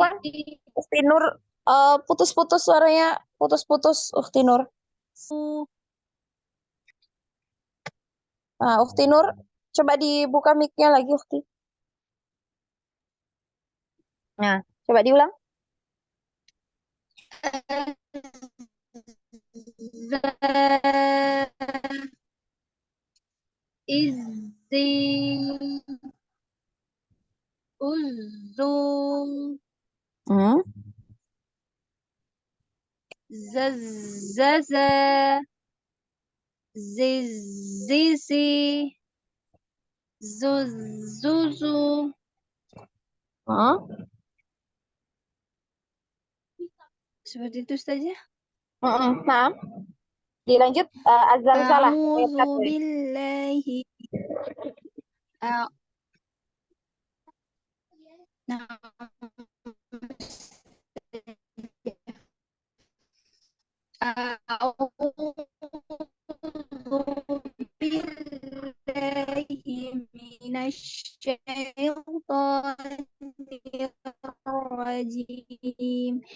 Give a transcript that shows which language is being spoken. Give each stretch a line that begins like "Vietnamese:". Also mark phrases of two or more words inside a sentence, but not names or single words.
Indonesian: Ukti Nur, putus-putus suaranya, putus-putus Ukti Nur. Ukti Nur, coba dibuka mic-nya lagi Ukti. Nah, coba diulang. Izzi uzzu zazzaza zizizi zuzuzu. Seperti itu saja. Nah, dilanjut azal salah.
Arabic: أعوذ بالله. أعوذ بالله من الشيطان الرجيم.